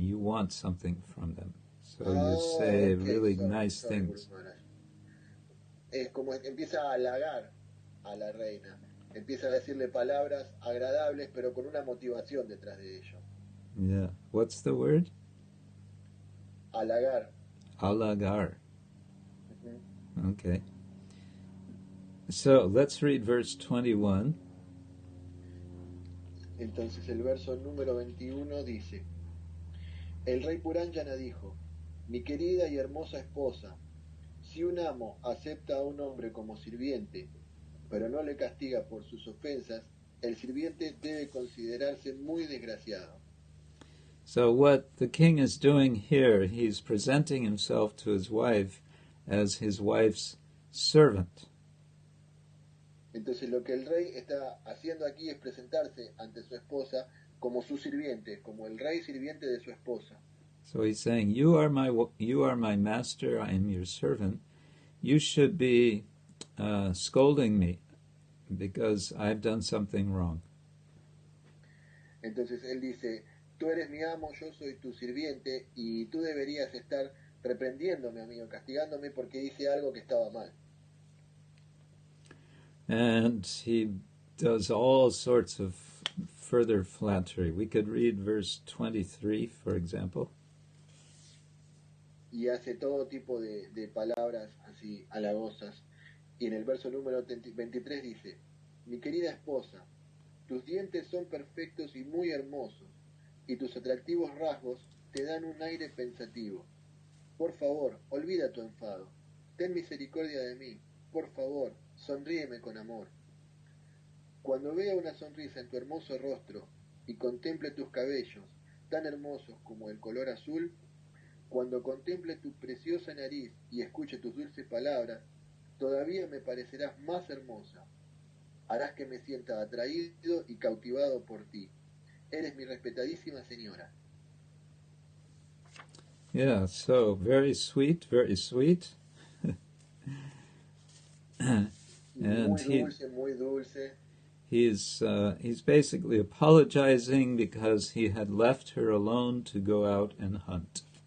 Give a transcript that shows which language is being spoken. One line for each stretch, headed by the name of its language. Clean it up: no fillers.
English: You want something from them. So you say really nice things.
Spanish: Es como empieza a halagar a la reina. Empieza a decirle palabras agradables, pero con una motivación detrás de ello.
English: Yeah. What's the word?
Spanish: Halagar.
English: Halagar. Okay. So let's read verse 21.
Spanish: Entonces el verso número 21 dice: El rey Puranjana dijo: Mi querida y hermosa esposa, si un amo acepta a un hombre como sirviente, pero no le castiga por sus ofensas, el sirviente debe considerarse muy desgraciado.
English: So what the king is doing here, he's presenting himself to his wife as his wife's servant.
Spanish: Entonces lo que el rey está haciendo aquí es presentarse ante su esposa como su sirviente, como el rey sirviente de su esposa.
English: So he's saying, you are my master, I am your servant. You should be scolding me because I've done something wrong.
Spanish: Entonces él dice, tú eres mi amo, yo soy tu sirviente, y tú deberías estar reprendiéndome, amigo, castigándome porque hice algo que estaba mal.
English: And he does all sorts of further flattery. We could read verse 23, for example.
Spanish: Y hace todo tipo de palabras así halagosas. Y en el verso número 23 dice, mi querida esposa, tus dientes son perfectos y muy hermosos, y tus atractivos rasgos te dan un aire pensativo. Por favor, olvida tu enfado. Ten misericordia de mí. Por favor, sonríeme con amor. Cuando vea una sonrisa en tu hermoso rostro y contemple tus cabellos, tan hermosos como el color azul, cuando contemple tu preciosa nariz y escuche tus dulces palabras, todavía me parecerás más hermosa. Harás que me sienta atraído y cautivado por ti. Eres mi respetadísima señora.
English: Yeah, so very sweet, very sweet. And
Spanish: muy dulce.
English: He's basically apologizing because he had left her alone to go out and hunt.